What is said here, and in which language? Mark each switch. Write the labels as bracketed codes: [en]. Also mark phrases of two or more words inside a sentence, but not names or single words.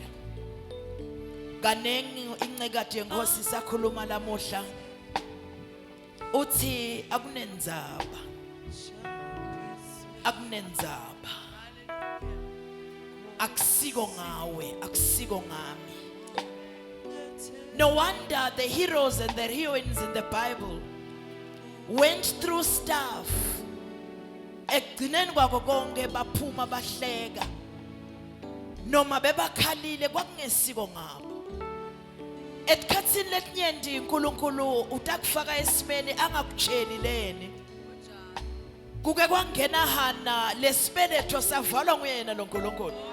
[ss] Kanengi incekade yenkosi sakhuluma lamuhla uthi akunenzaba akusiko ngawe akusiko ngami. [en] No wonder the heroes and the heroines in the Bible went through stuff. [ss] Ekugcineni kwako konke baphuma bahleka noma bebakhalile kwakungesiko ngabo. Esikhatsini letinyenti uNkulunkulu utakufaka esimeni angakutsheli leni. Kuke kwangena Hana lesibeletho savalwa nguyena lo Nkulunkulu.